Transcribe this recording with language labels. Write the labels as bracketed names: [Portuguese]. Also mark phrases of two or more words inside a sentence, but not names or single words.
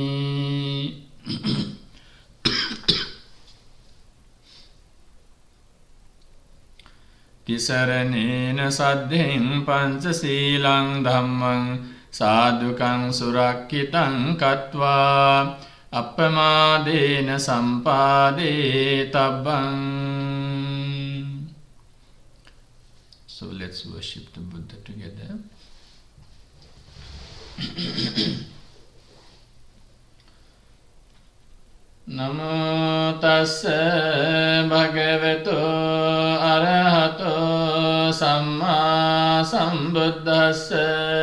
[Pali] තිසරණේන සද්ධෙන් පංචශීලං ධම්මං සාදුකං සුරක්ඛිතං කତ୍වා අප්පමාදේන සම්පාදේ තබ්බං. [English] So let's worship the Buddha together. [Pali] Namo tassa bhagavato arahato samma sambuddhassa.